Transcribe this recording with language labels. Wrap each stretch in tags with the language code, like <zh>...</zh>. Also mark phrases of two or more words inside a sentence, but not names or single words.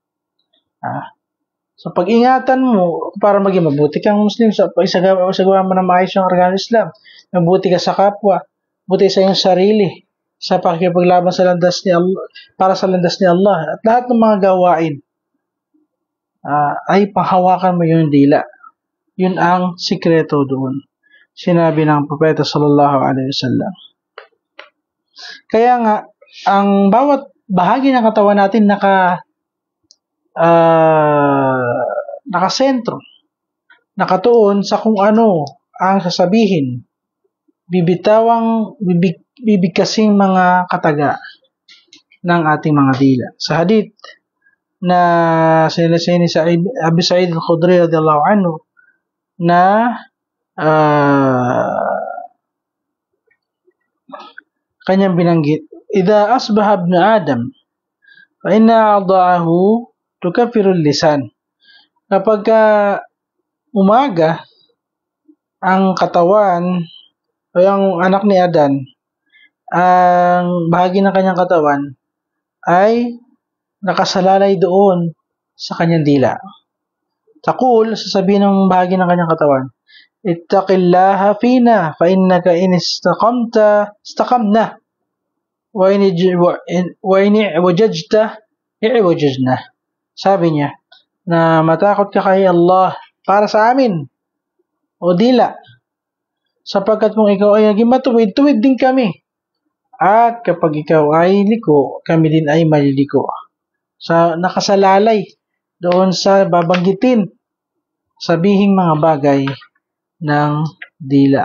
<tl>So, pag-ingatan mo para maging mabuti kang Muslim, sa isagawa mo na maayos yung</tl> <ar>أركان الإسلام,</ar> <tl>mabuti ka sa kapwa, mabuti sa iyong sarili, sa pakikipaglaban sa landas ni Allah, para sa landas ni Allah, at lahat ng mga gawain ay panghawakan mo yung dila. Yun ang sikreto doon. Sinabi ng Propeta</tl> <ar>صلى الله عليه وسلم.</ar> <tl>Kaya nga, ang bawat bahagi ng katawan natin nakasentro, nakatuon sa kung ano ang sasabihin, bibigkasing mga kataga ng ating mga dila. Sa hadith na sinasabi sa Abi Sa'id al-Khudri</tl> <ar>رضي الله عنه</ar> <tl>na kanyang binanggit,</tl> <ar>إذا أصبح ابن آدم فإن أعضاءه تكفر اللسان.</ar> <tl>Kapag umaga ang katawan o ang anak ni Adan, ang bahagi ng kanyang katawan ay nakasalalay doon sa kanyang dila. Taqul, sasabihin ng bahagi ng kanyang katawan,</tl> <ar>اتق الله فينا فإنك إن استقمنا وإن اعوججت اعوججنا.</ar> <tl>Sabi niya na matakot ka kay Allah para sa amin o dila, sapagkat kung ikaw ay naging matuwid, tuwid din kami, at kapag ikaw ay liko, kami din ay maliliko. Sa nakasalalay doon sa babanggitin, sabihing mga bagay ng dila.</tl>